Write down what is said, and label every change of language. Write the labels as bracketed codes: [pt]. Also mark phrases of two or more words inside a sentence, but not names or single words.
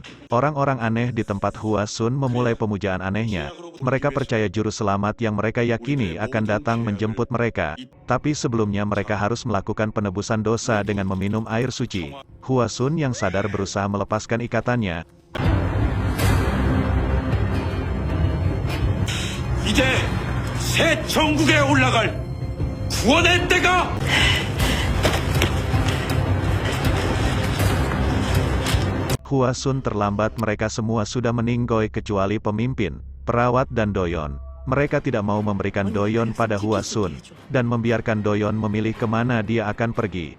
[id] Orang-orang aneh di tempat Hua Sun memulai pemujaan anehnya. Mereka percaya juru selamat yang mereka yakini akan datang menjemput mereka. Tapi sebelumnya mereka harus melakukan penebusan dosa dengan meminum air suci. Hua Sun yang sadar berusaha melepaskan ikatannya. [ko] 이제 새 천국에 올라갈 구원의 때가 [id] Hua Sun terlambat, mereka semua sudah meninggoy kecuali pemimpin, perawat dan Doyon. Mereka tidak mau memberikan Doyon pada Hua Sun, dan membiarkan Doyon memilih kemana dia akan pergi.